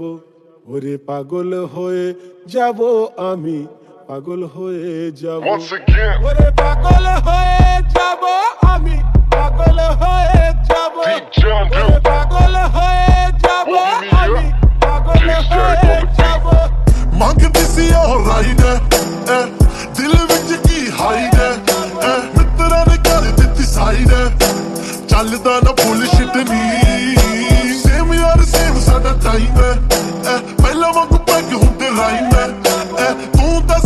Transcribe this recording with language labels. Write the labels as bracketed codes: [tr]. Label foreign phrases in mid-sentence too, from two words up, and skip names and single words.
[bn] ওরে পাগল হয়ে যাব আমি, পাগল হয়ে যাব। [en] Once again, [bn] ওরে পাগল হয়ে যাব আমি, পাগল হয়ে যাব। Deep John ওরে Doe, পাগল হয়ে যাব আমি, পাগল হয়ে যাব। [pa] ਮੰਗਦੀ ਸੀ ਉਹ ਰਾਈਡ ਦਿਲ ਵਿੱਚ ਕੀ ਹਾਈਡ ਮਿੱਤਰਾਂ ਨੇ ਕਰ ਦਿੱਤੀ ਸਾਈਡ ਚੱਲਦਾ ਨਾ ਬੁਲਸ਼ਿਟ ਨਹੀਂ ਸੇਮ ਯਾਰ ਸੇਮ ਸਾਡਾ ਟਾਈਮ ਪਹਿਲਾਂ ਵਾਂਗੂ ਪੈਗ ਹੁੰਦੇ ਰਾਈਮ ਤੂੰ ਦੱਸ